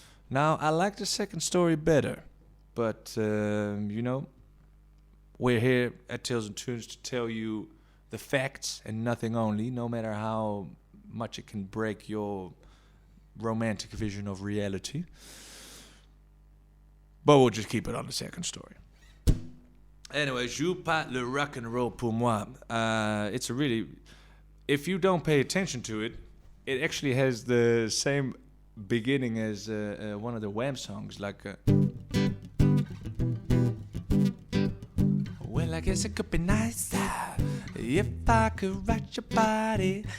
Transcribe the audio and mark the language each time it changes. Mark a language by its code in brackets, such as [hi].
[en] Now, I like the second story better, but, you know, we're here at Tales and Tunes to tell you the facts and nothing only, no matter how much it can break your romantic vision of reality. But we'll just keep it on the second story. Anyway, [fr] Joue pas le rock and roll pour moi. [en] It's a really... If you don't pay attention to it, it actually has the same beginning as one of the Wham songs, like... Well, I guess it could be nice if I could rock your body.